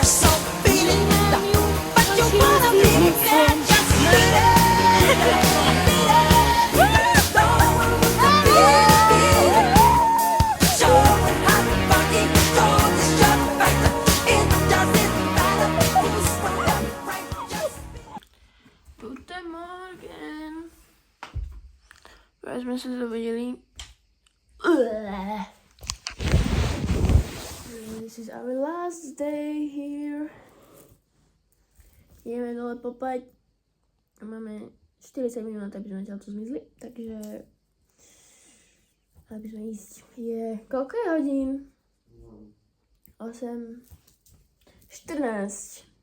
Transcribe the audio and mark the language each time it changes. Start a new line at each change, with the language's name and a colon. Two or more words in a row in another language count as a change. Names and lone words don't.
English: So beat it, but you wanna be bad, just beat it. Beat it, don't wanna beat it. Show them how fucking gold is just right. It doesn't matter who's wrong or right, just
German: Guten Morgen.
Slovak: Teraz sme sa zobudili.
English: This is our last day here.
Slovak: Ideme dole popať. Máme 40 minút, aby sme tu zmizli, takže aby sme ísť. Koľko je hodín? 8, 14.